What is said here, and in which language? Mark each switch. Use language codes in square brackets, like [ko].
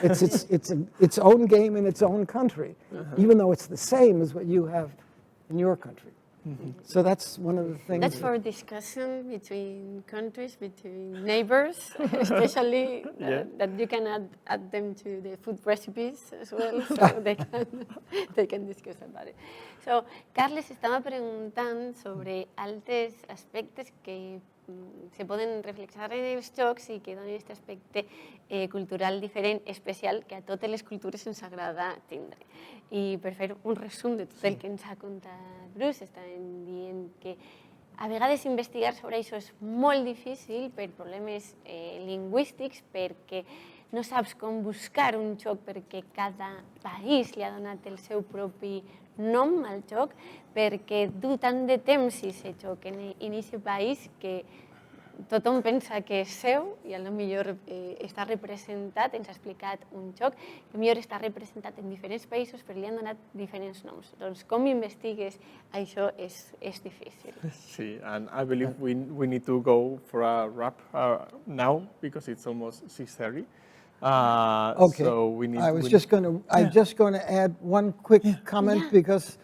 [en] It's its own game in its own country, even though it's the same as what you have in your country. So that's one of the things. That's for discussion between countries, between neighbors, especially that you can add them to the food recipes as well, so they can discuss about it. [ca] So, Carles estava preguntant sobre altres aspectes que se poden reflexar en els jocs i que donen aquest aspecte cultural diferent, especial, que a totes les cultures ens agrada tindre. I per fer un resum de tot el que ens ha contat Bruce, estàvem dient que a vegades investigar sobre això és molt difícil per problemes lingüístics, perquè no saps com buscar un joc, perquè cada país li ha donat el seu propi nom al joc, perquè du tant de temps aquest joc en aquest país que tothom pensa que és seu i potser està representat, ens ha explicat un joc, que potser està representat en diferents països però li han donat diferents noms. Doncs com investigues això és difícil. [en] Sí, and I believe we need to go for a wrap now because it's almost 6:30. Okay. So we need. I'm just going to add one quick comment because